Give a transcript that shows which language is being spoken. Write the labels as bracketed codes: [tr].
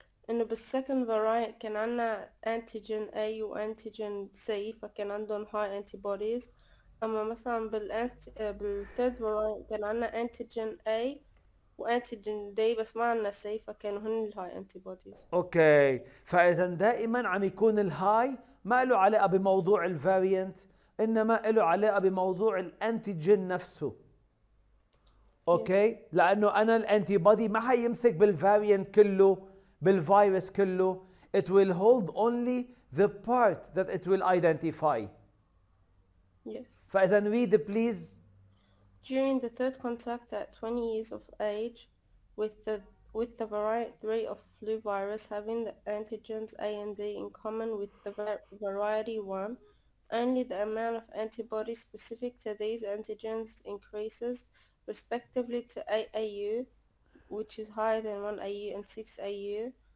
[ar] إنه بالsecond variant كان عنا antigen A وantigen C فكان عندهم [en] high antibodies. [ar] أما مثلا بالthird variant كان عنا antigen A وantigen D بس ما عنا C فكانوا هن [en] high antibodies. [ar] اوكي فاذا دائما عم يكون الهاي ما له علاقه بموضوع الفاريانت انما له علاقه بموضوع الانتيجين نفسه. اوكي لانه انا الانتي بودي ما حيمسك بالفاريانت كله بالفيروس كله. [en] It will hold only the part that it will identify. Yes. [ar] فاذا [en] read please. During the third contact at 20 years of age with the variant 3 of flu virus having the antigens A and D in common with the variety 1, only the amount of antibodies specific to these antigens increases respectively to 8 AU, which is higher than 1 AU and 6 AU.